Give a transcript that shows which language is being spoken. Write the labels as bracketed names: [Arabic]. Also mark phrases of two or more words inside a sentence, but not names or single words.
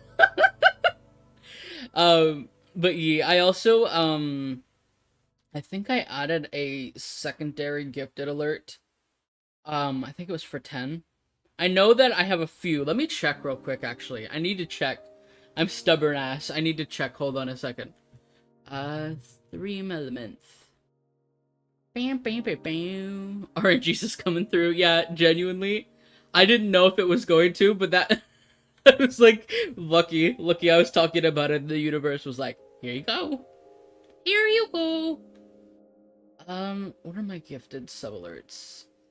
[English] But yeah, I also, I think I added a secondary gifted alert. I think it was for 10. I know that I have a few. Let me check real quick, actually. I need to check. I'm stubborn ass. I need to check. Hold on a second. 3 elements. Bam, bam, bam, bam. RNG's is coming through. Yeah, genuinely. I didn't know if it was going to, but that... I was like, lucky I was talking about it, and the universe was like, here you go. Here you go. What are my gifted sub alerts?